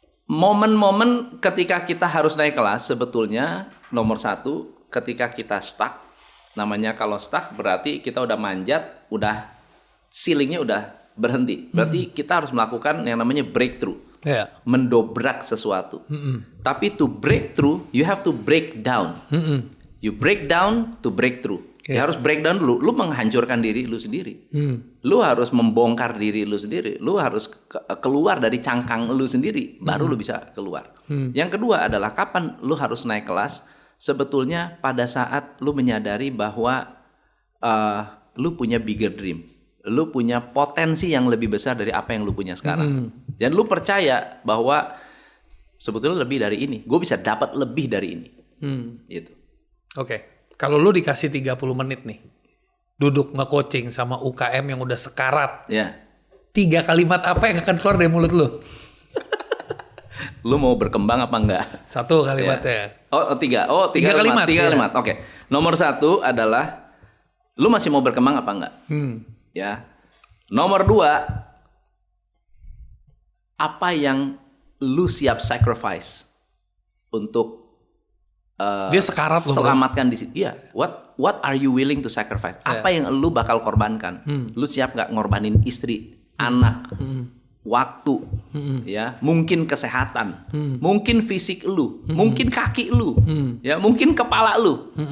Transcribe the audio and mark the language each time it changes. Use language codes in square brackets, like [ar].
[id] momen-momen ketika kita harus naik kelas sebetulnya nomor satu ketika kita stuck. Namanya kalau stuck berarti kita udah manjat, udah ceilingnya udah berhenti. Berarti kita harus melakukan yang namanya breakthrough. Yeah. Mendobrak sesuatu. Tapi [en] to break through, you have to break down. You break down to break through. [id] Ya harus [en] break down [id] dulu. Lu menghancurkan diri lu sendiri. Lu harus membongkar diri lu sendiri. Lu harus keluar dari cangkang lu sendiri. Baru lu bisa keluar. Yang kedua adalah kapan lu harus naik kelas. Sebetulnya pada saat lu menyadari bahwa lu punya [en] bigger dream. [id] Lu punya potensi yang lebih besar dari apa yang lu punya sekarang. Dan lu percaya bahwa sebetulnya lebih dari ini. Gue bisa dapat lebih dari ini. Gitu. Oke. Kalau lu dikasih 30 menit nih. Duduk nge-coaching sama UKM yang udah sekarat. Ya. 3 kalimat apa yang akan keluar dari mulut lu? Lu mau berkembang apa enggak? 1 kalimatnya. Oh, 3. Oh, 3 kalimat. 3 kalimat. Oke. Nomor 1 adalah lu masih mau berkembang apa enggak? Ya. Nomor 2, apa yang lu siap sacrifice untuk dia sekarat loh, selamatkan di situ? Iya. [en] What are you willing to sacrifice? [id] Apa yang lu bakal korbankan? Lu siap nggak ngorbanin istri, anak, waktu, ya, mungkin kesehatan, mungkin fisik lu, mungkin kaki lu, ya, mungkin kepala lu.